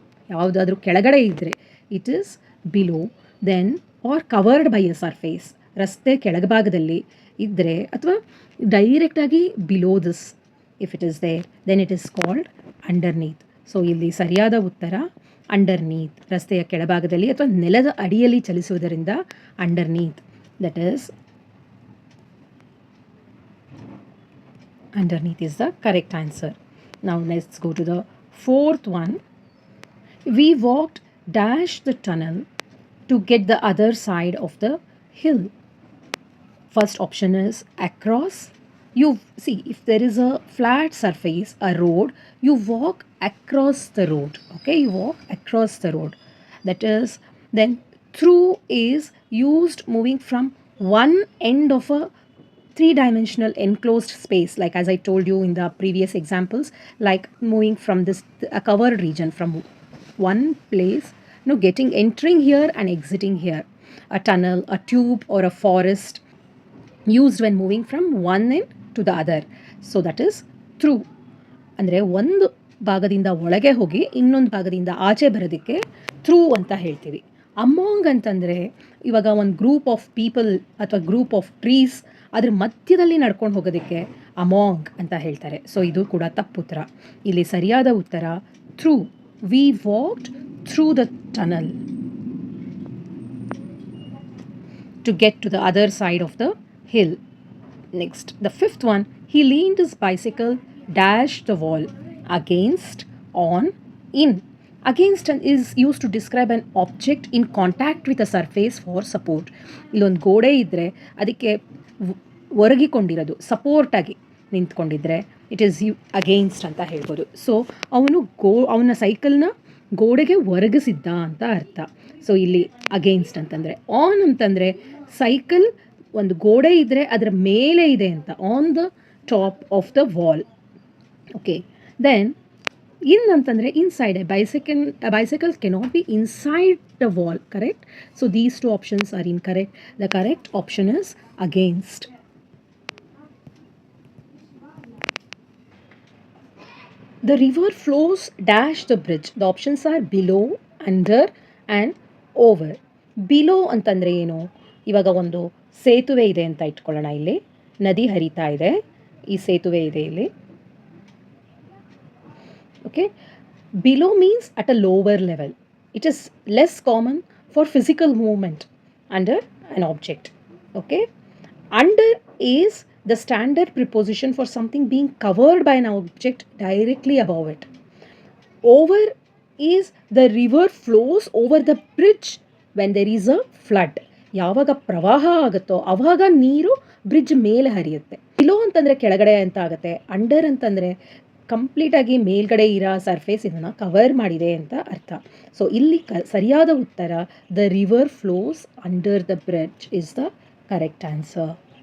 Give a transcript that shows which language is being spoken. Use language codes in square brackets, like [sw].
[kn] ಯಾವುದಾದ್ರೂ ಕೆಳಗಡೆ ಇದ್ದರೆ [en] It is below. Then are covered by a surface, [kn] ರಸ್ತೆ ಕೆಳಭಾಗದಲ್ಲಿ ಇದ್ದರೆ ಅಥವಾ [en] ಡೈರೆಕ್ಟಾಗಿ below this, if it is there, then it is called underneath. [kn] So ಇಲ್ಲಿ ಸರಿಯಾದ ಉತ್ತರ ಅಂಡರ್ನೀತ್. ರಸ್ತೆಯ ಕೆಳಭಾಗದಲ್ಲಿ ಅಥವಾ ನೆಲದ ಅಡಿಯಲ್ಲಿ ಚಲಿಸುವುದರಿಂದ ಅಂಡರ್ನೀತ್. [en] That is underneath is the correct answer. Now let's go to the fourth one. We walked dash the tunnel to get the other side of the hill. First option is across. You see, if there is a flat surface, a road, you walk across the road. Okay, you walk across the road. That is, then through is used moving from one end of a three-dimensional enclosed space, like as I told you in the previous examples, like moving from this a covered region from one place, entering here and exiting here. A tunnel, a tube, or a forest used when moving from one end to the other. So that is through. [kn] ಅಂದರೆ ಒಂದು ಭಾಗದಿಂದ ಒಳಗೆ ಹೋಗಿ ಇನ್ನೊಂದು ಭಾಗದಿಂದ ಆಚೆ ಬರೋದಕ್ಕೆ through ಅಂತ ಹೇಳ್ತೀವಿ. ಅಮಾಂಗ್ ಅಂತಂದರೆ ಇವಾಗ ಒಂದು ಗ್ರೂಪ್ ಆಫ್ ಪೀಪಲ್ ಅಥವಾ ಗ್ರೂಪ್ ಆಫ್ ಟ್ರೀಸ್ ಅದ್ರ ಮಧ್ಯದಲ್ಲಿ ನಡ್ಕೊಂಡು ಹೋಗೋದಕ್ಕೆ ಅಮಾಂಗ್ ಅಂತ ಹೇಳ್ತಾರೆ. ಸೊ ಇದು ಕೂಡ ತಪ್ಪುತ್ತರ. ಇಲ್ಲಿ ಸರಿಯಾದ ಉತ್ತರ through. [en] We walked through the tunnel to get to the other side of the hill. Next, the fifth one, he leaned his bicycle, dashed the wall, against, on, in. Against is used to describe an object in contact with a surface for support. [kn] ಇಲ್ಲೊಂದು ಗೋಡೆ ಇದ್ದರೆ ಅದಕ್ಕೆ ಒರಗಿಕೊಂಡಿರೋದು ಸಪೋರ್ಟಾಗಿ ನಿಂತ್ಕೊಂಡಿದ್ರೆ [en] it is against [kn] ಅಂತ ಹೇಳ್ಬೋದು. So ಅವನ ಸೈಕಲ್ನ ಗೋಡೆಗೆ ಒರಗಿಸಿದ್ದ ಅಂತ ಅರ್ಥ. ಸೊ ಇಲ್ಲಿ ಅಗೇನ್ಸ್ಟ್ ಅಂತಂದರೆ. ಆನ್ ಅಂತಂದರೆ ಸೈಕಲ್ ಒಂದು ಗೋಡೆ ಇದ್ದರೆ ಅದರ ಮೇಲೆ ಇದೆ ಅಂತ, [en] On the top of the wall. Okay, then in ಅಂತಂದರೆ inside. bicycle cannot be inside the wall, correct? So these two options are incorrect. The correct option is against. The river flows dash the bridge. The options are below, under and over. [kn] Below ಅಂತಂದರೆ ಏನು? ಇವಾಗ ಒಂದು ಸೇತುವೆ ಇದೆ ಅಂತ ಇಟ್ಕೊಳ್ಳೋಣ. ಇಲ್ಲಿ ನದಿ ಹರಿತಾ ಇದೆ, ಈ ಸೇತುವೆ ಇದೆ ಇಲ್ಲಿ. [en] Okay, below means at a lower level. It is less common for physical movement under an object. Okay, under is the standard preposition for something being covered by an object directly above it. Over is the river flows over the bridge when there is a flood. [kn] ಯಾವಾಗ ಪ್ರವಾಹ ಆಗುತ್ತೋ ಆವಾಗ ನೀರು bridge ಮೇಲೆ ಹರಿಯುತ್ತೆ. Below ಅಂತಂದರೆ ಕೆಳಗಡೆ ಅಂತ ಆಗುತ್ತೆ. ಅಂಡರ್ ಅಂತಂದರೆ ಕಂಪ್ಲೀಟಾಗಿ ಮೇಲ್ಗಡೆ ಇರೋ ಸರ್ಫೇಸ್ ಇದನ್ನು ಕವರ್ ಮಾಡಿದೆ ಅಂತ ಅರ್ಥ. [en] so [kn] ಇಲ್ಲಿ ಸರಿಯಾದ ಉತ್ತರ [en] The river flows under the bridge is the correct answer.